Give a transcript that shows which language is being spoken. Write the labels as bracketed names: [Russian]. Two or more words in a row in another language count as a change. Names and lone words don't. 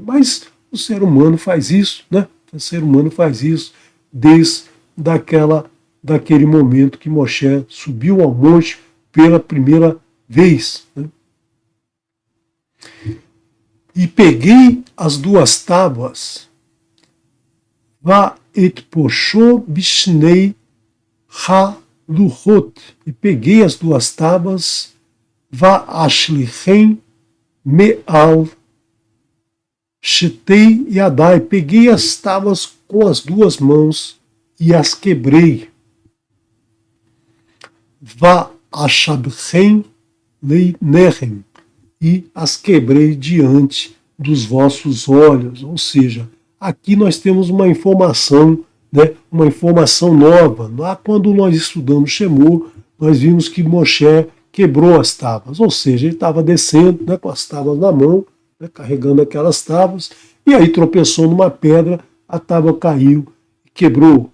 [Portuguese] Mas o ser humano faz isso, né? O ser humano faz isso desde daquele momento que Moshe subiu ao monte pela primeira vez. Né? E peguei as duas tábuas, [Hebrew] ואתפש בשני הלחת, [Portuguese] e peguei as duas tábuas, [Hebrew] ואשלכם מעל שתי ידי, [Portuguese] peguei as tábuas com as duas mãos e as quebrei. [Hebrew] ואשברם לעיניכם, [Portuguese] e as quebrei diante dos vossos olhos. Ou seja, aqui nós temos uma informação, né, uma informação nova. Lá quando nós estudamos Shemot, nós vimos que Moshe quebrou as tábuas, ou seja, ele estava descendo, né, com as tábuas na mão, né, carregando aquelas tábuas, e aí tropeçou numa pedra, a tábua caiu e quebrou.